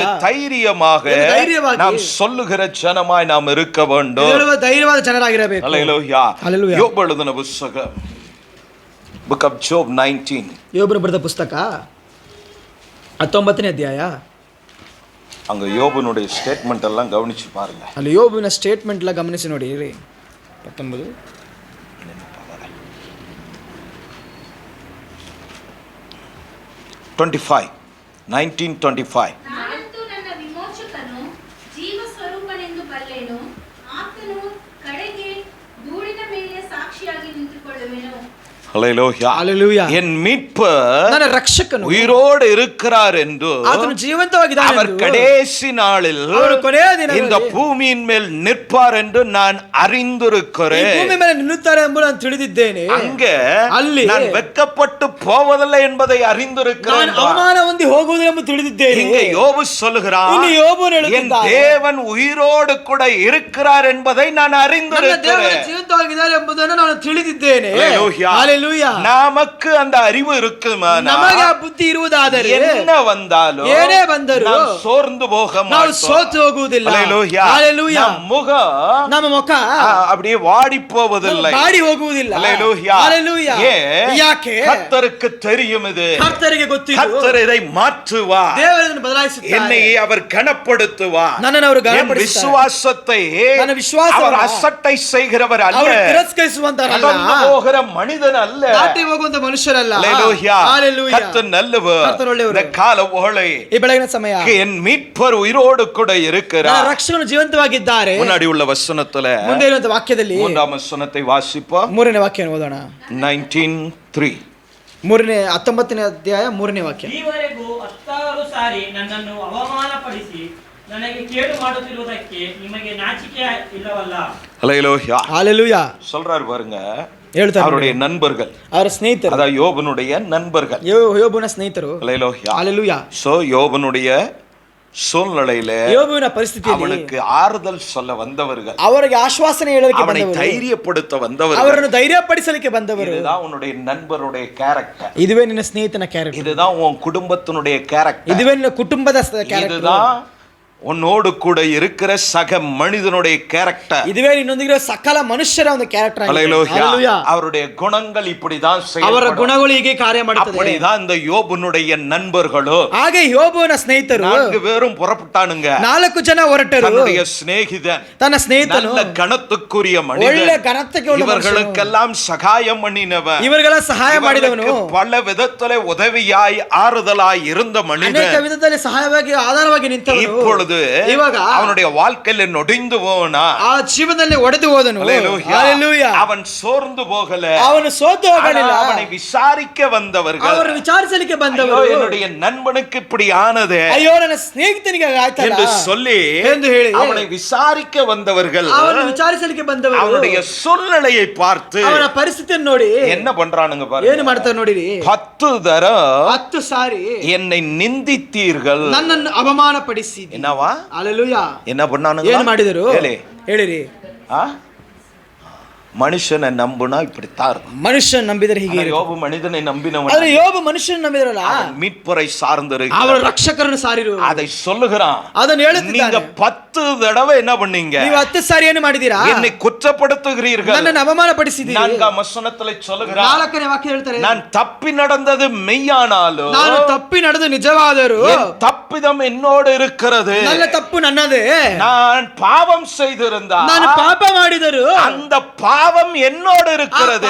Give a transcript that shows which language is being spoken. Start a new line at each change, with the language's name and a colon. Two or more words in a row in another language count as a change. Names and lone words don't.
Tamil: தைரியமாக நாம் சொல்லுகிற ஜனமாய் நாம் இருக்க வேண்டும்.
Kannada: ಧೈರ್ಯವಾದ ಜನರಾಗಿರಬೇಕು.
Tamil: ஹல்லேலூயா. ஹல்லேலூயா. யோபு எழுதின புத்தகம் Book of Job 19.
Kannada: யோபு ಬರೆದ ಪುಸ್ತಕ 19ನೇ ಅಧ್ಯಾಯ.
Tamil: அங்க யோபுனுடைய ஸ்டேட்மெண்ட் எல்லாம் கவனிச்சு பாருங்க.
Kannada: ಅಲ್ಲಿ ಯೋಬುವಿನ ಸ್ಟೇಟ್ಮೆಂಟ್ ಎಲ್ಲ ಗಮನಿಸಿ ನೋಡಿ. 19 25 1925. ನಾನಂತೂ ನನ್ನ ವಿಮೋಚಕನು ಜೀವ ಸ್ವರೂಪನೆಂದು ಬಲ್ಲೆನು, ಆತನು ಕಡೆಗೆ ಧೂಳಿನ ಮೇಲೆ ಸಾಕ್ಷಿಯಾಗಿ ನಿಂತುಕೊಳ್ಳುವೆನು.
Tamil: ஹல்லேலூயா. ஹல்லேலூயா. என் மீட்பர்
Kannada: ನನ್ನ ರಕ್ಷಕನು
Tamil: உயிரோடு இருக்கிறார் என்று
Kannada: ಆತನು ಜೀವಂತವಾಗಿದ್ದಾನೆ
Tamil: அவர்
Kannada: ಎಂದು
Tamil: கடைசி நாளில்
Kannada: ಅವರು ಕೊನೆಯ ದಿನದಲ್ಲಿ
Tamil: இந்த பூமியின் மேல் நிற்பார் என்று நான்
Kannada: ಈ
Tamil: அறிந்திருக்கிறேன்.
Kannada: ಭೂಮಿ ಮೇಲೆ ನಿಲ್ಲುತ್ತಾರೆ ಎಂಬುದು ನಾನು ತಿಳಿದಿದ್ದೇನೆ.
Tamil: அங்க
Kannada: ಅಲ್ಲಿ
Tamil: நான் வெட்கப்பட்டு போவதில்லை என்பதை அறிந்திருக்கிறேன்.
Kannada: ನಾನು ಅವಮಾನ ಹೊಂದಿ ಹೋಗುವುದಿಲ್ಲ ಎಂದು ತಿಳಿದಿದ್ದೇನೆ.
Tamil: இங்க யோபு சொல்லுகிறார்,
Kannada: ಇಲ್ಲಿ ಯೋಬನು
Tamil: என்
Kannada: ಹೇಳುತ್ತಿದ್ದಾನೆ,
Tamil: தேவன் உயிரோடு கூட இருக்கிறார் என்பதை நான்
Kannada: ನನ್ನ ದೇವರು
Tamil: அறிந்திருக்கிறேன்.
Kannada: ಜೀವಂತವಾಗಿದ್ದಾರೆ ಎಂಬುದನ್ನು ನಾನು ತಿಳಿದಿದ್ದೇನೆ.
Tamil: ஹல்லேலூயா. ஹல்லேலೂயா. நமக்கு அந்த அறிவு இருக்குமானா,
Kannada: ನಮಗೆ ಆ ಬುದ್ಧಿ ಇರುವುದಾದರೆ
Tamil: என்ன வந்தாலும்
Kannada: ಏನೇ ಬಂದರೂ
Tamil: நாம் சோர்ந்து போக
Kannada: ನಾವು
Tamil: மாட்டோம்.
Kannada: ಸೋತು ಹೋಗುವುದಿಲ್ಲ.
Tamil: ஹல்லேலூயா. ஹல்லேலೂயா. நம் முகம்
Kannada: ನಮ್ಮ ಮುಖ
Tamil: அப்படியே வாடி போவதில்லை.
Kannada: ಬಾಡಿ ಹೋಗುವುದಿಲ್ಲ.
Tamil: ஹல்லேலூயா. ஹல்லேலூயா. யாக்கே? கர்த்தருக்கு தெரியும் இது.
Kannada: ಕರ್ತರಿಗೆ ಗೊತ್ತಿದೆ.
Tamil: கர்த்தர் இதை மாற்றுவார்.
Kannada: ದೇವರು ಇದನ್ನು ಬದಲಾಯಿಸುತ್ತಾರೆ.
Tamil: என்னை அவர் கனப்படுத்துவார்.
Kannada: ನನ್ನನ್ನು ಅವರು
Tamil: என்
Kannada: ಘನಪಡಿಸುತ್ತಾರೆ.
Tamil: விசுவாசத்தை
Kannada: ನನ್ನ ವಿಶ್ವಾಸವನ್ನು
Tamil: அவர் அசட்டை செய்கிறவர் அல்ல.
Kannada: ಅವರು ತಿರಸ್ಕರಿಸುವಂತರಲ್ಲ.
Tamil: கடந்து போகிற மனிதன் அல்ல.
Kannada: ದಾಟಿ ಹೋಗುವಂತ ಮನುಷ್ಯರಲ್ಲ.
Tamil: ஹல்லேலூயா. ஹல்லேலೂயா. கர்த்தர் நல்லவர்.
Kannada: ಕರ್ತರು ಒಳ್ಳೆಯವರು.
Tamil: இந்த கால ஓளை
Kannada: ಈ ಬೆಳಗಿನ ಸಮಯ
Tamil: என் மீட்பர் உயிரோடு கூட
Kannada: ನನ್ನ
Tamil: இருக்கிறார்.
Kannada: ರಕ್ಷಕನು ಜೀವಂತವಾಗಿದ್ದಾರೆ.
Tamil: முன்னாடி உள்ள வசனத்துல
Kannada: ಮುಂದೆ ಇರುವಂತ ವಾಕ್ಯದಲ್ಲಿ
Tamil: மூன்றாம் வசனத்தை வாசிப்போம்.
Kannada: 3ನೇ ವಾಕ್ಯವನ್ನು ಓದೋಣ. 19:3. 19ನೇ ಅಧ್ಯಾಯ 3ನೇ ವಾಕ್ಯ. ಈವರೆಗೂ 10 ಸಾರಿ ನನ್ನನ್ನು ಅವಮಾನಪಡಿಸಿ ನನಗೆ ಕೇಡು ಮಾಡುತ್ತಿರುವುದಕ್ಕೆ ನಿಮಗೆ ನಾಚಿಕೆ ಇಲ್ಲವಲ್ಲ?
Tamil: ஹல்லேலூயா. ஹல்லேலூயா. சொல்றாரு பாருங்க,
Kannada: ಹೇಳ್ತಾರೆ
Tamil: அவருடைய நண்பர்கள்,
Kannada: ಅವರ ಸ್ನೇಹಿತರು,
Tamil: அதாவது யோபனுடைய நண்பர்கள்.
Kannada: ಯೋಬುವಿನ ಸ್ನೇಹಿತರು.
Tamil: ஹல்லேலூயா. ஹல்லேலೂயா. சோ யோபனுடைய சூழ்நிலையில
Kannada: ಯೋಬುವಿನ ಪರಿಸ್ಥಿತಿಯಲ್ಲಿ
Tamil: அவனுக்கு ஆறுதல் சொல்ல வந்தவர்கள்,
Kannada: ಅವರಿಗೆ ಆಶ್ವಾಸನೆ ಹೇಳಲಿಕ್ಕೆ
Tamil: அவனை
Kannada: ಬಂದವರು,
Tamil: தைரியப்படுத்த வந்தவர்கள்.
Kannada: ಅವರನ್ನು ಧೈರ್ಯಪಡಿಸಲಿಕ್ಕೆ ಬಂದವರು.
Tamil: இதுதான் உன்னுடைய நண்பருடைய கேரக்டர்.
Kannada: ಇದುವೇ ನಿನ್ನ ಸ್ನೇಹಿತನ ಕ್ಯಾರೆಕ್ಟರ್.
Tamil: இதுதான் உன் குடும்பத்தினுடைய கேரக்டர்.
Kannada: ಇದುವೇ ನಿನ್ನ ಕುಟುಂಬದ ಕ್ಯಾರೆಕ್ಟರ್.
Tamil: இதுதான் உன்னோடு கூட இருக்கிற சக மனிதனுடைய கேரக்டர்.
Kannada: ಇದುವೇ ನಿನ್ನೊಂದಿಗೆ ಸಕಲ ಮನುಷ್ಯರ ಒಂದು ಕ್ಯಾರೆಕ್ಟರ್.
Tamil: ஹல்லேலூயா. அவருடைய குணங்கள் இப்படிதான்
Kannada: ಅವರ
Tamil: செயல்படும்.
Kannada: ಗುಣಗಳು ಹೀಗೆ ಕಾರ್ಯ ಮಾಡುತ್ತದೆ.
Tamil: அப்படிதான் இந்த யோபனுடைய நண்பர்களும்
Kannada: ಹಾಗೆ ಯೋಬುವಿನ ಸ್ನೇಹಿತರು
Tamil: 4 பேரும் புறப்பட்டானுங்க.
Kannada: 4 ಜನ ಹೊರಟರು.
Tamil: தன்னுடைய சிநேகிதன்,
Kannada: ತನ್ನ ಸ್ನೇಹಿತನು,
Tamil: நல்ல கணத்துக்குரிய
Kannada: ಒಳ್ಳೆ
Tamil: மனிதன்,
Kannada: ಘನತೆಗೆ ಉಳ್ಳ ಮನುಷ್ಯನು,
Tamil: இவர்களுக்கெல்லாம் சகாயம் பண்ணினவன்,
Kannada: ಇವರಿಗೆಲ್ಲ ಸಹಾಯ ಮಾಡಿದವನು,
Tamil: இவர்களுக்கு பல விதத்திலே உதவியாய் ஆறுதலாய் இருந்த
Kannada: ಅನೇಕ
Tamil: மனிதன்,
Kannada: ವಿಧದಲ್ಲಿ ಸಹಾಯವಾಗಿ ಆಧಾರವಾಗಿ ನಿಂತವನು
Tamil: இப்பொழுது
Kannada: ಇವಾಗ
Tamil: அவனுடைய வாழ்க்கையில நொடிந்து போனா,
Kannada: ಆ ಜೀವನದಲ್ಲಿ ಒಡೆದು ಹೋದನು.
Tamil: ஹல்லேலூயா.
Kannada: ಹಲ್ಲೇಲೂಯಾ.
Tamil: அவன் சோர்ந்து போகல.
Kannada: ಅವನು ಸೋತು ಹೋಗಲಿಲ್ಲ.
Tamil: ஆனா அவனை விசாரிக்க வந்தவர்கள்,
Kannada: ಅವರು ವಿಚಾರಿಸಲಿಕ್ಕೆ
Tamil: ஐயோ,
Kannada: ಬಂದವರು,
Tamil: என்னுடைய நண்பனுக்கு இப்படி ஆனதே
Kannada: ಅಯ್ಯೋ ನನ್ನ ಸ್ನೇಹಿತನಿಗೆ ಆಯ್ತಲ್ಲ
Tamil: என்று சொல்லி
Kannada: ಎಂದು ಹೇಳಿ
Tamil: அவனை விசாரிக்க வந்தவர்கள்
Kannada: ಅವನು ವಿಚಾರಿಸಲಿಕ್ಕೆ ಬಂದವರು
Tamil: அவனுடைய சூழ்நிலையை பார்த்து
Kannada: ಅವನ ಪರಿಸ್ಥಿತಿಯನ್ನು ನೋಡಿ
Tamil: என்ன பண்றானுங்க
Kannada: ಏನು
Tamil: பாருங்க.
Kannada: ಮಾಡ್ತಾರೆ ನೋಡಿರಿ.
Tamil: 10 தரம்
Kannada: 10 ಸಾರಿ
Tamil: என்னை நிந்தித்தீர்கள்.
Kannada: ನನ್ನನ್ನು ಅವಮಾನಪಡಿಸಿದಿ.
Tamil: என்னவா?
Kannada: ಹಲ್ಲೇಲೂಯಾ.
Tamil: என்ன பண்ணானுங்க?
Kannada: ಏನು ಮಾಡಿದರು ಹೇಳಿರಿ.
Tamil: ஆ? மனுஷனை நம்புனா இப்படித்தான் இருக்கும்.
Kannada: ಮನುಷ್ಯನ ನಂಬಿದರೆ ಹೀಗೆ ಇರುತ್ತೆ.
Tamil: யோபு மனிதனை நம்பினவன்,
Kannada: ಆದ್ರೆ ಯೋಬು ಮನುಷ್ಯನ ನಂಬಿದರಲ್ಲ,
Tamil: மீட்பரை சார்ந்திருக்கிறான்.
Kannada: ಅವರ ರಕ್ಷಕರನ್ನು ಸಾರಿರು.
Tamil: அதை சொல்லுகிறான்.
Kannada: ಅದನ್ನು ಹೇಳುತ್ತಿದ್ದಾನೆ.
Tamil: நீங்க 10 தடவை என்ன பண்ணீங்க?
Kannada: ನೀವು 10 ಸಾರಿ ಏನು ಮಾಡಿದೀರಾ?
Tamil: என்னை குற்றப்படுத்துகிறீர்கள்.
Kannada: ನನ್ನನ್ನು ಅವಮಾನಪಡಿಸಿದ್ದೀರಿ.
Tamil: 4ஆம் வசனத்துல சொல்லுகிறான்,
Kannada: 4ನೇ ವಾಕ್ಯ ಹೇಳ್ತಾರೆ,
Tamil: நான் தப்பி நடந்தது மெய்யானாலும்
Kannada: ನಾನು ತಪ್ಪಿ ನಡೆದು ನಿಜವಾದರೂ
Tamil: என் தப்பிதம் என்னோடு இருக்கிறது.
Kannada: ನನ್ನ ತಪ್ಪು ನನ್ನದೇ.
Tamil: நான் பாவம் செய்திருந்தால்
Kannada: ನಾನು ಪಾಪ ಮಾಡಿದರು
Tamil: அந்த பாவம் என்னோடு இருக்கிறது.